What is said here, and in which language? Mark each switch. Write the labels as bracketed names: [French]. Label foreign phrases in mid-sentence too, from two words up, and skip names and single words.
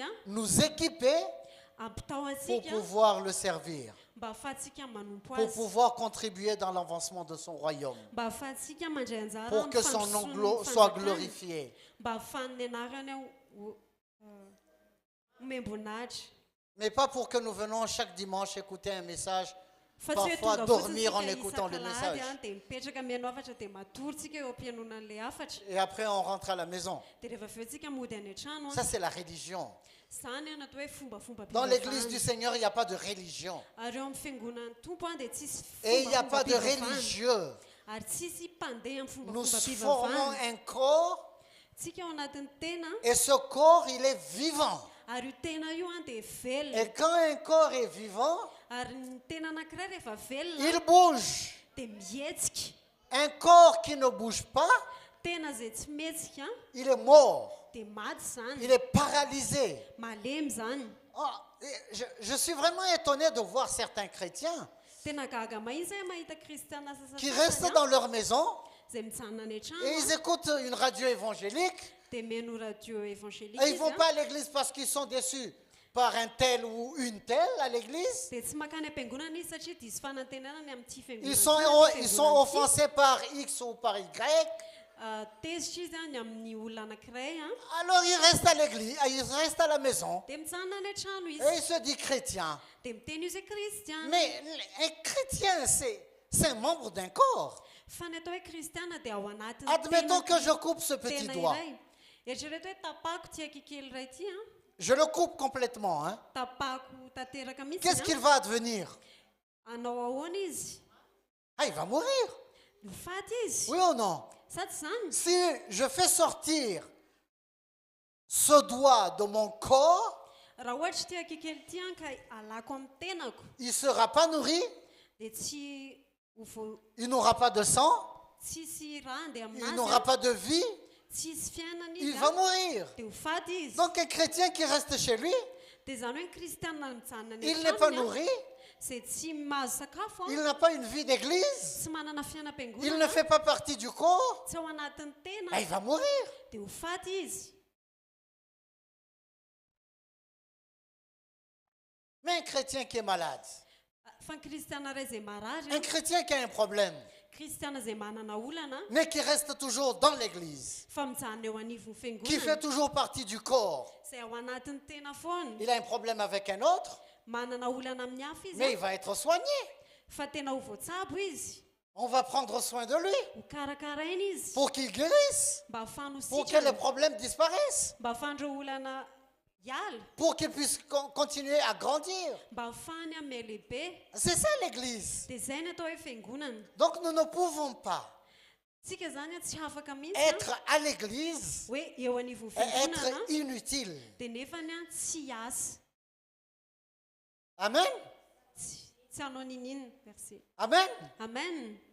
[French] nous équiper [Malagasy] ampitao [French] pour [Malagasy] antsika [French] pouvoir le servir, [Malagasy] mba ahafahantsika manompo [French] pour [Malagasy] azy, [French] pouvoir contribuer dans l'avancement de son royaume, [Malagasy] mba ahafahantsika mandray anjara [French] pour que son nom soit glorifié. [Malagasy] mba ahafahan'ny anarany homem-boninahitra. [French] Mais pas pour que nous venons chaque dimanche écouter un message, [Malagasy] Fa tsy hoe [French] parfois [Malagasy] tonga [French] dormir en [Malagasy] fotsiny [French] écoutant le [Malagasy] isaka [French] message. [Malagasy] lahady dia mipetraka mihaino afatra dia matoritsika eo am-pianonana an'ilay afatra [French] Et après on rentre à la maison. [Malagasy] dia rehefa avy eo tsika mody any an-trano [French] Ça, c'est la religion. [Malagasy] izany natao hoe fombafomba [French] Dans l'église du Seigneur, il n'y a pas de religion. [Malagasy] ary eo amin'ny fiangonan'ny tompo dia tsisy [French] Et il n'y a pas de [Malagasy] fombafomba-pivavahana. [French] religieux. [Malagasy] Ary tsisy mpandeha amin'ny [French] Nous [Malagasy] fombafomba-pivavahana. [French] formons un corps [Malagasy] Tsika ao anatin'ny tena [French] et ce corps, il est vivant. [Malagasy] ary io tena io dia velona [French] Et quand un corps est vivant, [Malagasy] ary ny tena anankiray rehefa velona [French] il bouge. [Malagasy] dia mihetsika. [French] Un corps qui ne bouge pas, [Malagasy] Tena izay tsy mihetsika [French] il est mort. [Malagasy] dia maty zany, [French] Il est paralysé. [Malagasy] malemy zany. [French] Oh, je suis vraiment étonné de voir certains chrétiens [Malagasy] Tena gaga mahitsy hoe mahita kristiana [French] qui restent dans leur maison [Malagasy] izay mitsanona any [French] et [Malagasy] an-trano [French] ils écoutent une radio évangélique [Malagasy] dia mihaino [French] radio évangélique et ils ne [Malagasy] izy [French] vont pas à l'église parce qu'ils sont déçus par un tel ou une telle à l'église. [Malagasy] dia tsy makany am-piangonana izy satria diso fanantenanany amin'ity [French] Ils [Malagasy] fiangonana [French] sont offensés par X ou par Y. [Malagasy] tezitra izy any amin'ny olona anankiray [French] Alors ils restent à l'église, ils restent à la maison [Malagasy] dia mitsanona any an-trano [French] et [Malagasy] izy [French] ils se disent chrétiens. [Malagasy] dia miteny izy hoe kristiana. [French] Mais un chrétien, c'est un membre d'un corps. [Malagasy] Fa ny atao hoe kristiana dia ao anatin'ny [French] Admettons [Malagasy] tena- [French] que je coupe ce petit [Malagasy] tena [French] doigt. [Malagasy] iray. Eritrereto hoe tapako ty akikely iray ty [French] Je le coupe complètement. Hein. [Malagasy] tapako tanteraka mihitsy [French] Qu'est-ce qu'il va advenir? [Malagasy] anao ahoana izy [French] Ah, il va mourir. [Malagasy] no faty izy [French] Oui ou non? [Malagasy] sa tsy zany. [French] Si je fais sortir ce doigt de mon corps, [Malagasy] Raha ohatra ty akikely ty ka alako amin'ny tenako [French] il ne sera pas nourri, [Malagasy] dia tsy [French] il n'aura pas de sang, [Malagasy] tsisy raha andeha [French] il n'aura [Malagasy] aminazy [French] pas de vie, [Malagasy] tsisy fiainana [French] il [Malagasy] izy [French] va mourir. [Malagasy] dia ho faty izy. [French] Donc un chrétien qui reste chez lui, [Malagasy] Dia zany hoe kristiana mijanona any [French] il n'est pas [Malagasy] an-tranony [French] nourri, [Malagasy] izay tsy mahazo sakafo [French] il n'a pas une vie d'église, [Malagasy] tsy manana [French] il ne [Malagasy] fianam-piangonana [French] fait pas partie du corps, [Malagasy] tsy ao anatin'ny tena [French] ah, il va mourir. [Malagasy] dia ho faty izy. [French] Mais un chrétien qui est malade, [Malagasy] fa ny kristiana ray izay marary [French] Un chrétien qui a un problème, [Malagasy] kristiana izay manana olana [French] mais qui reste toujours dans l'église, [Malagasy] fa mijana eo anivon'ny [French] qui fait [Malagasy] fiangonana [French] toujours partie du corps. [Malagasy] izay ao anatin'ny tena foana [French] Il a un problème avec un autre, [Malagasy] manana olana amin'ny hafa izy [French] mais il va être soigné. [Malagasy] fa tena ho voatsabo izy [French] On va prendre soin de lui [Malagasy] ho karakaraina izy [French] pour qu'il guérisse, [Malagasy] mba ahafahany [French] pour que [Malagasy] hosika [French] les problèmes disparaissent, [Malagasy] mba ahafahandreo olana hiala [French] pour qu'il puisse continuer à grandir. [Malagasy] mba ahafahany amin'ny lehibe [French] C'est ça l'église. [Malagasy] dia izay ny atao hoe fiangonana [French] Donc nous ne pouvons pas [Malagasy] tsika zany a tsy afaka mihitsy [French] être à l'église [Malagasy] hoe eo anivon'ny [French] et être [Malagasy] fiangonana [French] inutile. [Malagasy] dia nefany a tsy asa [French] Amen. [Malagasy] tsy hanao ninina merci [French] Amen. [Malagasy] amen